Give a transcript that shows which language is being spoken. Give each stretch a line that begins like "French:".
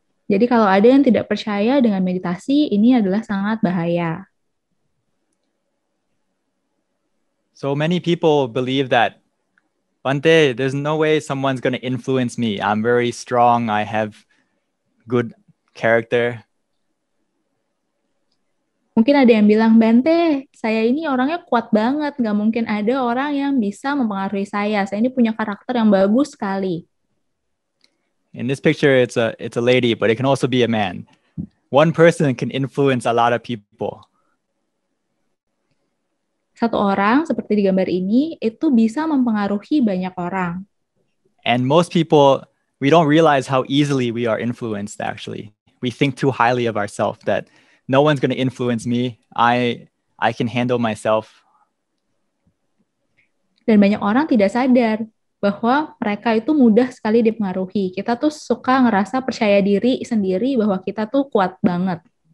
Indonesian: Jadi kalau ada yang tidak percaya dengan meditasi, ini adalah sangat bahaya.
English: So many people believe that, Bante, there's no way someone's going to influence me. I'm very strong. I have good character.
Indonesian: Mungkin ada yang bilang, Bante, saya ini orangnya kuat banget. Nggak mungkin ada orang yang bisa mempengaruhi saya. Saya ini punya karakter yang bagus sekali.
English: In this picture, it's a lady, but it can also be a man. One person can influence a lot of people.
Indonesian: Satu orang, seperti di gambar ini, itu bisa mempengaruhi banyak orang.
English: And most people, we don't realize how easily we are influenced, actually. We think too highly of ourselves that no one's going to influence me. I can handle myself.
Indonesian: Dan banyak orang tidak sadar bahwa mereka itu mudah sekali dipengaruhi. Kita tuh suka ngerasa percaya diri sendiri bahwa kita tuh kuat banget.